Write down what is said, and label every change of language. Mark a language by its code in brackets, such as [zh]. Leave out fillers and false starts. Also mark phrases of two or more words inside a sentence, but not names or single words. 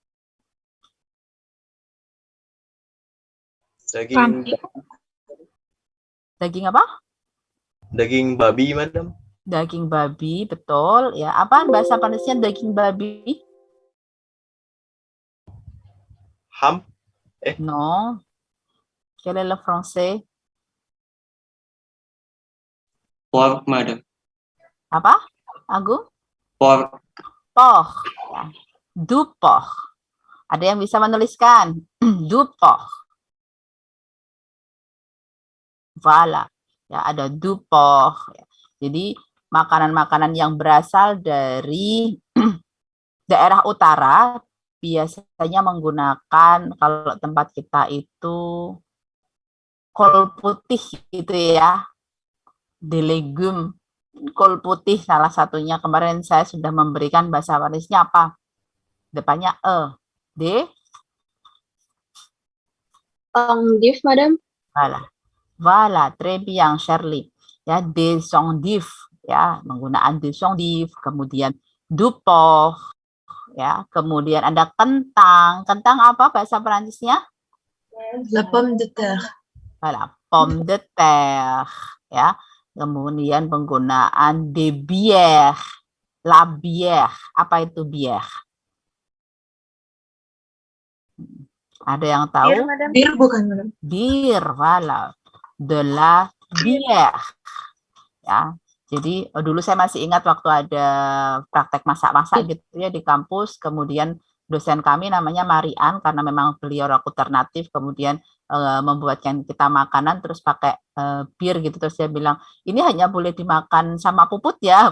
[id] Daging apa? Daging babi, Madam. Daging babi, betul. Ya, apa bahasa Prancisnya daging babi? Ham? [fr] Non. Quel est le français? [id] Pork, Madam. Apa? Agung? Pork. [fr] Porc. Ya. Du porc. [id] Ada yang bisa menuliskan? [fr] Du porc. Voilà. [id] Ya, ada [fr] du porc. [id] Ya. Jadi, makanan-makanan yang berasal dari daerah utara biasanya menggunakan, kalau tempat kita itu kol putih gitu ya, [fr] de legume, [id] kol putih salah satunya. Kemarin saya sudah memberikan bahasa Prancisnya apa? Depannya de Endive, Madam. [fr] Voilà, très bien, Shirley. Ya, des endives, [id] ya, menggunakan [fr] des endives, [id] kemudian [fr] du porc, [id] ya, kemudian ada kentang. Kentang apa bahasa Perancisnya? [fr] La pomme de terre. Voilà, pomme de terre, [id] ya. Kemudian penggunaan [fr] de bière, la bière. [id] Apa itu bière? Ada yang tahu? Bir, Madam. Bir bukan, Madam. [fr] Bir, voilà, de la bière. [id] Ya, jadi dulu saya masih ingat waktu ada praktek masak-masak gitu ya di kampus, kemudian dosen kami namanya Marian, karena memang beliau alternatif, kemudian membuatkan kita makanan terus pakai bir gitu, terus dia bilang ini hanya boleh dimakan sama puput ya.